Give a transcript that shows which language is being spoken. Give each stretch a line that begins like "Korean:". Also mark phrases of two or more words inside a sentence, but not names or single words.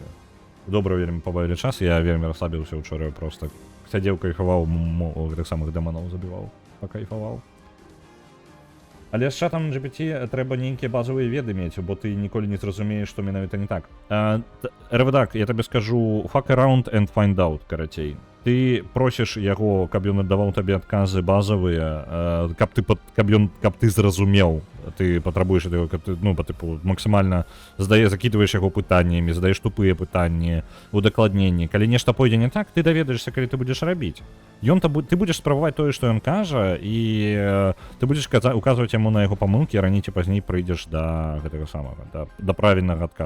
Belarusian: Добра вельмі пабавілі час, я вельмі расслабіўся ўчора, просто сядзеў, кайфаваў, гэтых самых дэманаў забіваў, пакайфаваў. Але з чатам GPT трэба нейкія базовыя веды мець, бо ты ніколі не зразумееш, што менавіта не так. РВДак, я табе скажу,
English: fuck around and find out,
Belarusian: карацей. Ты просіш яго, каб ён аддаваў табе адказы базавыя, каб ты зразумеў. Ты патрабуеш яго, каб ты, ну, па тыпу, максімальна закідваеш яго пытаннямі, задаеш тупыя пытанні, удакладненні. Калі нешта пойдзе не так, ты даведаешся, калі ты будзеш рабіць. Ты будзеш спрабаваць тое, што ён кажа, і ты будзеш указваць яму на яго памылкі, а раней ці пазней прыйдзеш да гэтага самага, да правільнага адказу.